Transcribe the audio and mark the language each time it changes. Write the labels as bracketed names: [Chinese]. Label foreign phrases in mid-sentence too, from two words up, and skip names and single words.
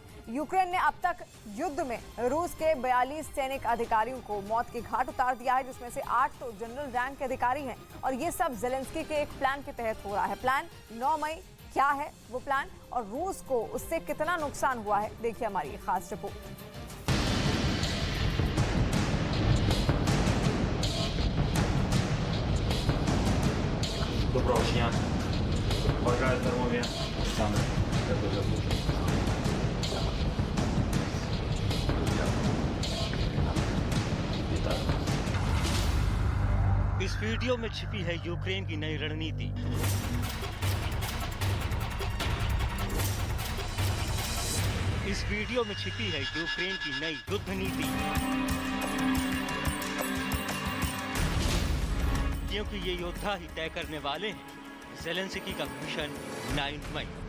[Hindi] यूक्रेन ने अब तक युद्ध में रूस के 42 सैनिक अधिकारियों को मौत के घाट उतार दिया है, जिसमें से 8 तो [English] general rank [Hindi] के अधिकारी हैं। और ये सब ज़ेलेंस्की के एक प्लान के तहत हो रहा है। प्लान 9 मई क्या है वो प्लान, और रूस को उससे कितना नुकसान हुआ है, देखिए हमारी ये खास रिपोर्ट। [Ukrainian] Доброго дня. Бажаю здоров'я. Саме дуже заслужено. [Hindi] इस वीडियो में छिपी है यूक्रेन की नई रणनीति। इस वीडियो में छिपी है यूक्रेन की नई युद्ध नीति, क्योंकि ये योद्धा ही तय करने वाले हैं ज़ेलेंस्की का मिशन 9 मई।